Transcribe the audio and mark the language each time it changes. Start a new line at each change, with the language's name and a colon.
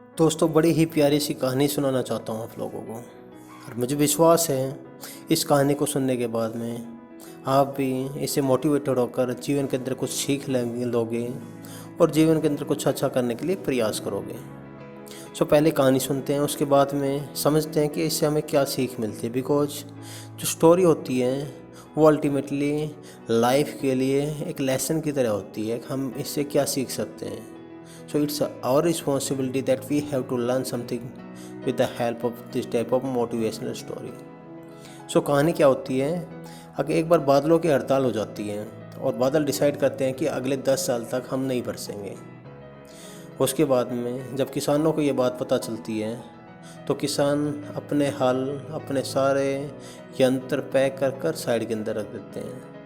Hindi: दोस्तों, बड़ी ही प्यारी सी कहानी सुनाना चाहता हूँ आप लोगों को। और मुझे विश्वास है इस कहानी को सुनने के बाद में आप भी इससे मोटिवेटेड होकर जीवन के अंदर कुछ सीख लोगे और जीवन के अंदर कुछ अच्छा करने के लिए प्रयास करोगे। सो पहले कहानी सुनते हैं, उसके बाद में समझते हैं कि इससे हमें क्या सीख मिलती है। बिकॉज जो स्टोरी होती है वो अल्टीमेटली लाइफ के लिए एक लेसन की तरह होती है। हम इससे क्या सीख सकते हैं।
English: So it's our responsibility that we have to learn something with the help of this type of motivational story.
Hindi: So कहानी क्या होती है, अगर एक बार बादलों की हड़ताल हो जाती है और बादल डिसाइड करते हैं कि अगले 10 साल तक हम नहीं बरसेंगे। उसके बाद में जब किसानों को ये बात पता चलती है तो किसान अपने हल, अपने सारे यंत्र पैक कर कर साइड के अंदर रख देते हैं।